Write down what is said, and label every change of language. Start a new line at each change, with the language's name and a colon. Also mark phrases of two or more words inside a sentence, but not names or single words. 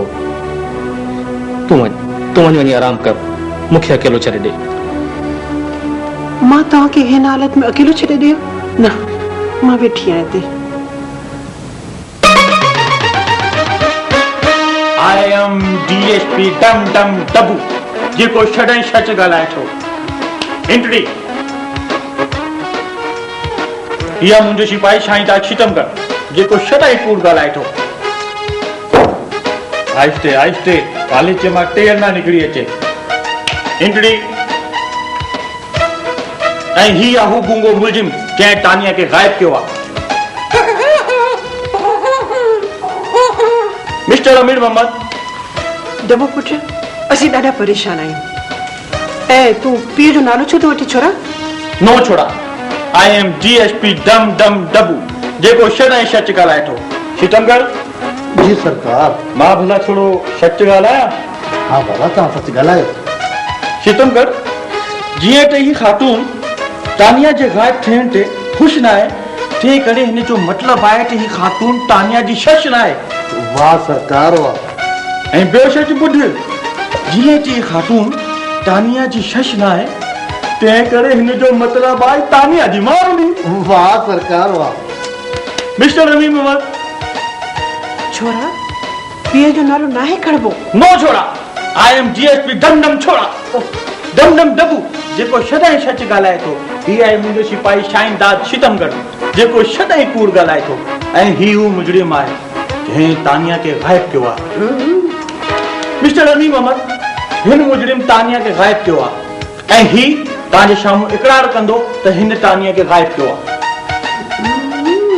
Sindhi: तूं वञी आराम कर, मूंखे अकेलो छॾे ॾे। मां तव्हांखे हिन हालत में अकेलो छॾे ॾियो? न, मां वेठी आहियां हिते।
English: I am DSP डम डम डबू,
Sindhi: जेको छॾण सच ॻाल्हाए थो। इंटड़ी इहा मुंहिंजो सिपाही शाहीदार छितमगढ़, जेको छॾण कूड़ ॻाल्हाए थो। आहिस्ते आहिस्ते कॉलेज मां टेर ना निकिरी अचे। इंटड़ी ऐं ही आहे हू गूंगो मुलजिम जंहिं तानिया खे गायब कयो आहे। मिस्टर अमीर मोहम्मद। डबो पुट, असीं ॾाढा परेशान आहियूं। ऐं तूं पीउ जो नालो छो थो वठी छोरा? नो छोड़ा,
English: I am
Sindhi: DSP डम डम डबू, जेको छॾण सच ॻाल्हाए थो। छितमगढ़। जी सरकार। मां भला थोरो सच ॻाल्हायां? हाँ बाबा, तव्हां सच ॻाल्हायो। छितमगढ़, जीअं त ही ख़ातून तानिया जे गायब थियण ते ख़ुशि न आहे, तंहिं करे हिन जो मतिलबु आहे त ही ख़ातून तानिया जी शश न आहे। वाह सरकार वाह। ऐं ॿियो सच ॿुध, जीअं त ही ख़ातून तानिया जी शश न आहे, तंहिं करे हिन जो मतिलबु आहे तानिया जी माउ। वाह सरकार वाह। मिस्टर रमीम मोहम्मद। छोरा, पीउ जो नालो नाहे खणबो। नो छोड़ा,
English: I am
Sindhi: DSP डम डम छोड़ा, डम डम डबू, जेको छॾण सच ॻाल्हाए थो। ही आहे मुंहिंजो सिपाही शाहीदार छितमगढ़, जेको छॾण कूड़ ॻाल्हाए थो। ऐं ही हू मुजरिम आहे जंहिं तानिया खे गायब कयो आहे। मिस्टर रमीम मोहम्मद, हिन मुजरिम तानिया खे गायब कयो आहे, ऐं ही तव्हांजे साम्हूं इकरार कंदो त हिन तानिया खे गायब कयो आहे।